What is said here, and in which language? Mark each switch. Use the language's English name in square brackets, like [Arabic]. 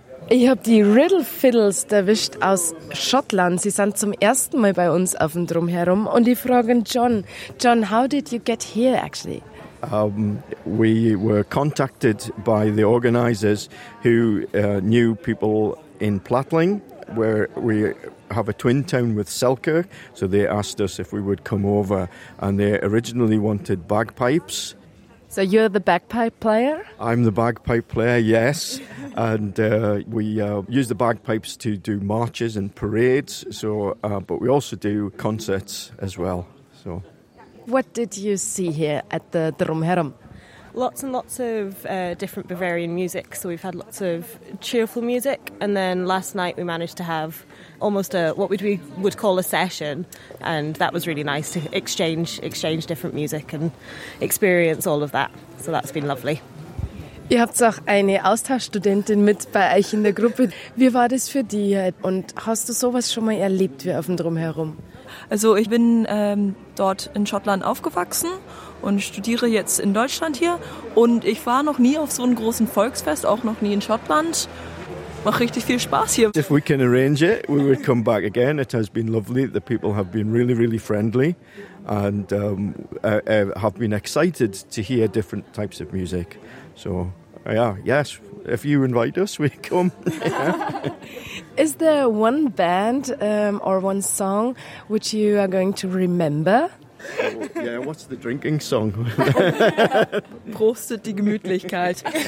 [German] Ich habe die Riddle Fiddles erwischt aus Schottland. Sie sind zum ersten Mal bei uns auf dem Drumherum. Und die fragen John. [English] John, how did you get here actually? We were contacted by the organizers who knew people in Plattling, where we have a twin town with Selkirk. So they asked us if we would come over, and they originally wanted bagpipes. So you're the bagpipe player? I'm the bagpipe player, yes. And we use the bagpipes to do marches and parades. But we also do concerts as well. So, what did you see here at the Drumherum? Lots and lots of different Bavarian music. So we've had lots of cheerful music. And then last night we managed to have almost what we would call a session. And that was really nice to exchange different music and experience all of that. So that's been lovely. [German] Ihr habt auch eine Austauschstudentin mit bei euch in der Gruppe. Wie war das für dich? Und hast du sowas schon mal erlebt wie auf dem Drumherum? Also ich bin dort in Schottland aufgewachsen und studiere jetzt in Deutschland hier. Und ich war noch nie auf so einem großen Volksfest, auch noch nie in Schottland. Macht richtig viel Spaß hier. [English] If we can arrange it, we would come back again. It has been lovely. The people have been really, really friendly and have been excited to hear different types of music. So, yeah, yes, if you invite us, we come. Yeah. Is there one band or one song which you are going to remember? Oh, yeah, what's the drinking song? [German] Prostet die Gemütlichkeit.